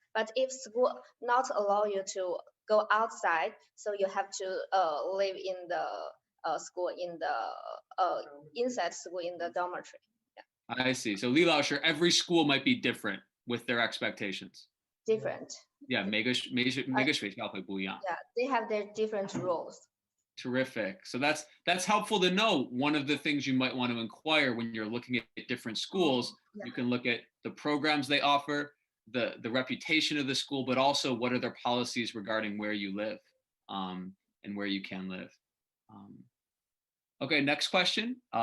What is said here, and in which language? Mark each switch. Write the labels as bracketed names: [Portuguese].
[English] But if school not allow you to go outside, so you have to live in the school in the inside school in the dormitory. I see. So Li Laoshi, every school might be different with their expectations. Different. [Chinese] Yeah, 每个学校会不一样。 [English] Yeah, they have their different rules. Terrific. So that's helpful to know. One of the things you might want to inquire when you're looking at different schools, you can look at the programs they offer, the reputation of the school, but also what are their policies regarding where you live and where you can live. Okay, next question.